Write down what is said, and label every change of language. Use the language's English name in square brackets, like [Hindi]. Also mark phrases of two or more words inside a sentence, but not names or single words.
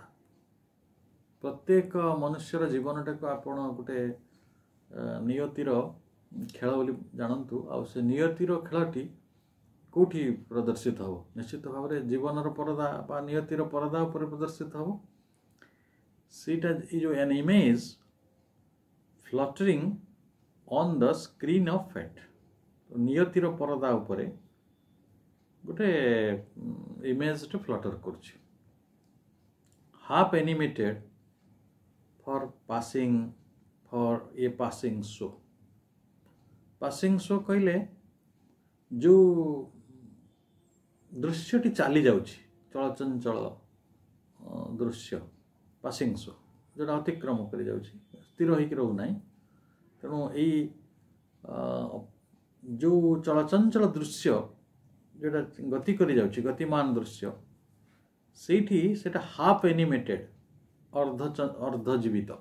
[Odia] ପ୍ରତ୍ୟେକ ମନୁଷ୍ୟର ଜୀବନଟାକୁ ଆପଣ ଗୋଟେ ନିୟତିର ଖେଳ ବୋଲି ଜାଣନ୍ତୁ। ଆଉ ସେ ନିୟତିର ଖେଳଟି କେଉଁଠି ପ୍ରଦର୍ଶିତ ହେବ? ନିଶ୍ଚିତ ଭାବରେ ଜୀବନର ପରଦା ବା ନିୟତିର ପରଦା ଉପରେ ପ୍ରଦର୍ଶିତ ହେବ। ସେଇଟା ଏଇ ଯେଉଁ [English] an image fluttering on the screen of fate, [Odia] ନିୟତିର ପରଦା ଉପରେ ଗୋଟେ ଇମେଜଟେ ଫ୍ଲଟର କରୁଛି। [English] half animated for a passing show. passing show [Odia] କହିଲେ ଯେଉଁ ଦୃଶ୍ୟଟି ଚାଲି ଯାଉଛି, ଚଳଚଞ୍ଚଳ ଦୃଶ୍ୟ, [English] passing show, [Odia] ଯେଉଁଟା ଅତିକ୍ରମ କରିଯାଉଛି, ସ୍ଥିର ହୋଇକି ରହୁନାହିଁ। ତେଣୁ ଏଇ ଯେଉଁ ଚଳଚଞ୍ଚଳ ଦୃଶ୍ୟ ଯେଉଁଟା ଗତି କରିଯାଉଛି, ଗତିମାନ ଦୃଶ୍ୟ, ସେଇଠି ସେଇଟା [English] half animated, [Odia] ଅର୍ଦ୍ଧଜୀବିତ।